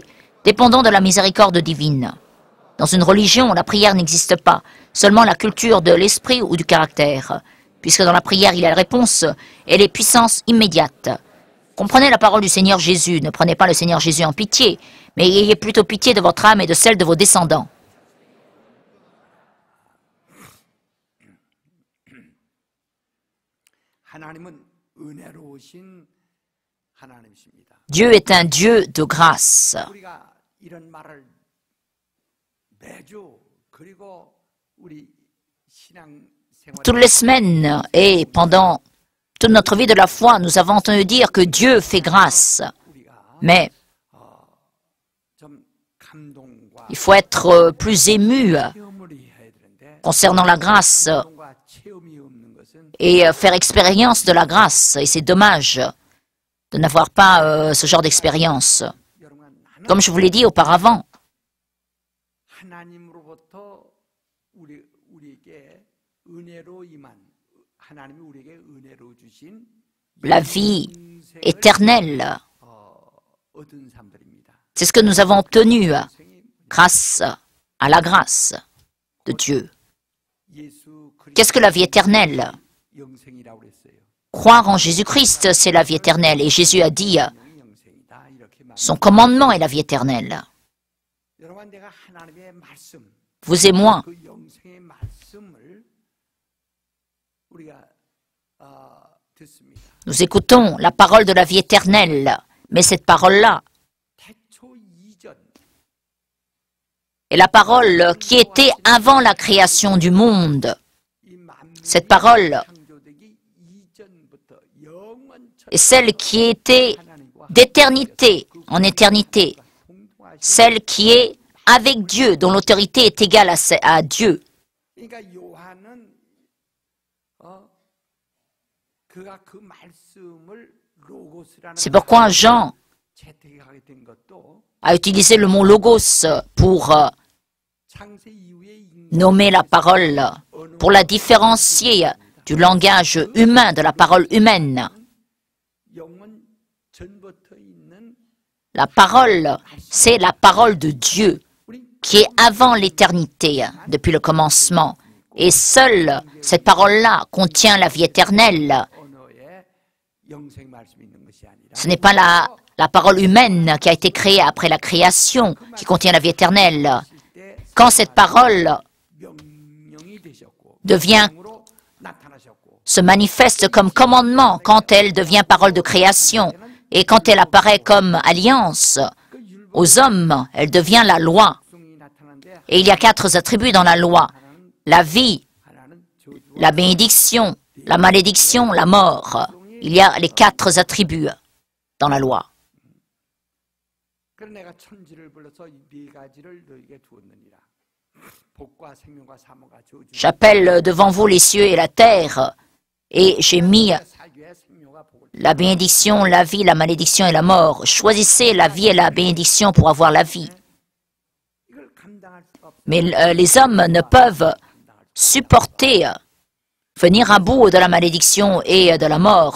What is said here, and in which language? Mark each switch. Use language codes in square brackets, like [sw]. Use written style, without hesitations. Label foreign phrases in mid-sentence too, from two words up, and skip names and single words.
[fr] Dépendons de la miséricorde divine. Dans une religion, la prière n'existe pas, seulement la culture de l'esprit ou du caractère. Puisque dans la prière, il y a la réponse et les puissances immédiates. Comprenez la parole du Seigneur Jésus. Ne prenez pas le Seigneur Jésus en pitié, mais ayez plutôt pitié de votre âme et de celle de vos descendants. [ko] 하나님은 은혜로우신 하나님이십니다. [fr] Dieu est un Dieu de grâce. [ko] 우리가 이런 말을 매주 그리고 우리 신앙 생활 [fr] Toutes les semaines et pendant toute notre vie de la foi, nous avons entendu dire que Dieu fait grâce. [ko] 우리가 [fr] Mais [ko] 좀 감동과 [fr] il faut être plus ému [ko] 체험을 해야 되는데 [fr] concernant la grâce [ko] 감동과 체험이 없는 것은 [fr] et faire expérience de la grâce. Et c'est dommage de n'avoir pas ce genre d'expérience. [ko] 여러분 [fr] Comme je vous l'ai dit auparavant, [ko] 하나님으로부터 우리에게 은혜로 임한 하나님이 우리에게 은혜로 주신 [fr] la vie éternelle, [ko] 얻은 사람들입니다. [fr] c'est ce que nous avons obtenu grâce à la grâce de Dieu. [ko] 예수 [fr] Qu'est-ce que la vie éternelle? [ko] 영생이라고 그랬어요. [fr] Croire en Jésus-Christ, c'est la vie éternelle. Et Jésus a dit, [ko] 영생이다. 이렇게 말. [fr] son commandement est la vie éternelle. [ko] 여러분 내가 하나님의 말씀, [fr] Vous et moi, [ko] 그 영생의 말씀을 우리가 듣습니다. [fr] nous écoutons la parole de la vie éternelle. Mais cette parole-là [ko] 태초 이전 [fr] est la parole qui était avant la création du monde. [ko] 이 만물이 [fr] Cette parole [ko] 창조되기 이전부터 영원처럼 [fr] est celle qui était [ko] 하나님과 [fr] d'éternité en éternité. [ko] 통통하신 [fr] Celle qui est avec Dieu, dont l'autorité est égale à Dieu. [ko] 그러니까 요한은 그가 그 말씀을 로고스라는 [fr] C'est pourquoi Jean [ko] 채택하게 된 것도 [fr] a utilisé le mot logos pour [ko] 창세 이후의 [fr] nommer la parole, pour la différencier du langage humain, de la parole humaine. [ko] 영원 전부터 있는 [fr] La parole, c'est la parole de Dieu, [ko] 우리 [fr] qui est avant l'éternité, depuis le commencement. Et seule cette parole-là contient la vie éternelle. [ko] 언어에 영생 말씀이 있는 것이 아니라 [fr] Ce n'est pas la parole humaine qui a été créée après la création qui contient la vie éternelle. [ko] 때 [fr] Quand cette parole [ko] 명령이 되셨고 [fr] devient, [ko] 영으로 나타나셨고 [fr] se manifeste comme commandement, quand elle devient parole de création, et quand elle apparaît comme alliance [ko] 그 율법성이 [fr] aux hommes, elle devient la loi. [ko] 나타나는데 [fr] Et il y a 4 attributs dans la loi: la vie, [ko] 하나는 저주와 [fr] la bénédiction, la malédiction, la mort. Il y a les 4 attributs dans la loi. [ko] 그래서 내가 천지를 불러서 이 네 가지를 너에게 두었느니라. 복과 생명과 사망과 저주. [fr] J'appelle devant vous les cieux et la terre, et j'ai mis [ko] 사교의 생명과 복을. [fr] la bénédiction, la vie, la malédiction et la mort. Choisissez la vie et la bénédiction pour avoir la vie. [ko] 이걸 감당할 수가 없어. [fr] Mais les hommes ne peuvent supporter venir à bout de la malédiction et de la mort.